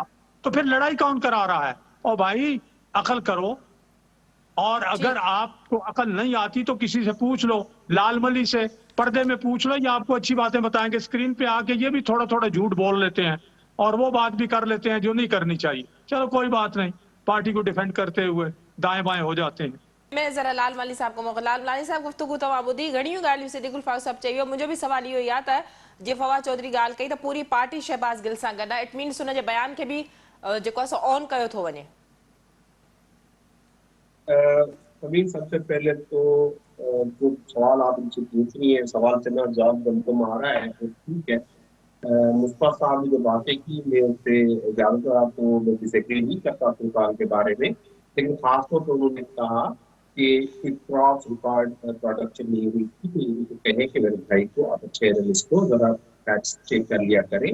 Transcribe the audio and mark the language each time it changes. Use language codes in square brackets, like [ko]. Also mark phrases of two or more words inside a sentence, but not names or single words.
[ur] تو پھر لڑائی کون کرا رہا ہے؟ اور بھائی عقل کرو، اور اگر آپ کو عقل نہیں آتی تو کسی سے پوچھ لو، لال ملی سے پردے میں پوچھ لو، یہ آپ کو اچھی باتیں بتائیں گے. سکرین پہ آ کے یہ بھی تھوڑا تھوڑا جھوٹ بول لیتے ہیں اور وہ بات بھی کر لیتے ہیں جو نہیں کرنی چاہیے. چلو کوئی بات نہیں، پارٹی کو ڈیفینڈ کرتے ہوئے دائیں بائیں ہو جاتے ہیں. میں ذرا لال مالی صاحب کو موقع. [sd] लाल माली साहब गुफ्तगू तमाम ॿुधी घणियूं ॻाल्हियूं सिद्दीकुल फारूक साहब चई। मुंहिंजो बि सवाल इहो ई आहे त जीअं फवाद चौधरी ॻाल्हि कई त पूरी पार्टी शहबाज़ गिल सां गॾु आहे, [en] it means [sd] हुन जे बयान खे बि जेको आहे सो ऑन कयो थो वञे। [ur] अमीन, سب سے پہلے تو جو سوال آپ مجھ سے پوچھ رہی ہے، سوال سے میرا جواب گمگم آ رہا ہے، تو ٹھیک ہے. مصطفیٰ صاحب نے جو باتیں کی، میں اس سے زیادہ تر آپ کو میں ڈس ایگری نہیں کرتا فرقان کے بارے میں، لیکن خاص طور پر انہوں نے کہا کہ [en] cross record production [ur] نہیں ہوئی تھی، تو یہ کہے کہ میرے بھائی کو، آپ اچھے اینالسٹ کو ذرا [en] facts check [ur] کر لیا کریں.